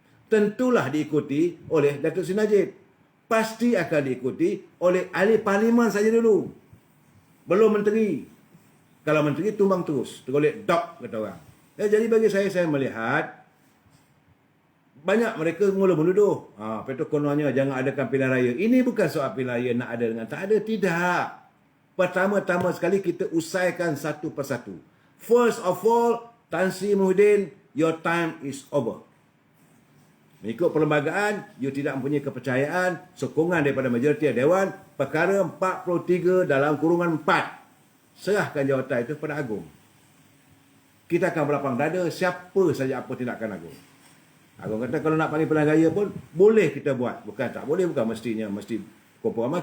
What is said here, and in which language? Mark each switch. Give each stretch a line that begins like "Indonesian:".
Malay: Tentulah diikuti oleh Datuk Seri Najib. Pasti akan diikuti oleh ahli parlimen saja dulu. Belum menteri. Kalau menteri tumbang terus. Tergolek dok kata orang. Jadi bagi saya melihat banyak mereka mula menuduh. Betul kononnya jangan adakan pilihan raya. Ini bukan soal pilihan raya nak ada dengan tak ada. Tidak. Pertama-tama sekali kita usaikan satu persatu.
English: First of all, Tan Sri Muhyiddin, your time is over.
Malay: Mengikut perlembagaan, you tidak mempunyai kepercayaan, sokongan daripada majoriti Dewan, perkara 43 dalam kurungan 4. Serahkan jawatan itu kepada Agong. Kita akan berlapang dada siapa saja apa tindakan Agong. Agong kata kalau nak panggil pilihan raya pun, boleh kita buat. Bukan tak boleh, bukan mesti kompromi.